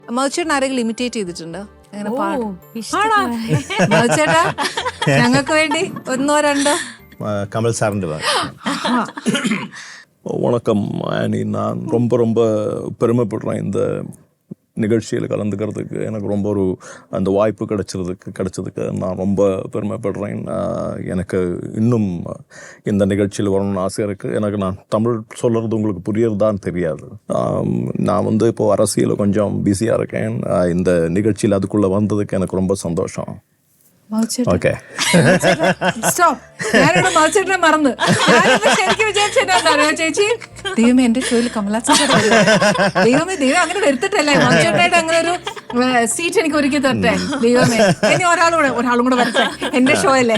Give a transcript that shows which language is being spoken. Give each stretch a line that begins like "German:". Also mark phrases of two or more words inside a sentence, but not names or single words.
Malayalam: മൗച്ചേട്ടൻ ആരെങ്കിലും ഇമിറ്റേറ്റ് ചെയ്തിട്ടുണ്ടോ? മൗച്ചേട്ടാ ഞങ്ങൾക്ക് വേണ്ടി ഒന്നോ രണ്ടോ.
Tamil: கமல் சார்ந்து வணக்கம் ஆனி. நான் ரொம்ப ரொம்ப பெருமைப்படுறேன் இந்த நிகழ்ச்சியில் கலந்துக்கிறதுக்கு. எனக்கு ரொம்ப ஒரு அந்த வாய்ப்பு கிடைச்சதுக்கு நான் ரொம்ப பெருமைப்படுறேன். எனக்கு இன்னும் இந்த நிகழ்ச்சியில் வரணும்னு ஆசை இருக்குது. எனக்கு நான் தமிழ் சொல்கிறது உங்களுக்கு புரியறதான்னு தெரியாது. நான் வந்து இப்போது அரசியலில் கொஞ்சம் பிஸியாக இருக்கேன். இந்த நிகழ்ச்சியில் அதுக்குள்ளே வந்ததுக்கு எனக்கு ரொம்ப சந்தோஷம்.
Malayalam: ഓക്കെ ഞാനോട് മൗച്ചേട്ടനെ മറന്ന് ശരിക്കും വിചാരിച്ചോ ചേച്ചി, ദൈവമേ എന്റെ ഷോയിൽ കമലാസൻ ദൈവമേ അങ്ങനെ വരുത്തിട്ടല്ലേ മൗച്ചേട്ടനായിട്ട് അങ്ങനെ ഒരു സീറ്റ് എനിക്ക് ഒരുക്കി തരട്ടെ ദൈവമേ. ഇനി ഒരാളും കൂടെ വരട്ടെ എന്റെ ഷോ അല്ലേ.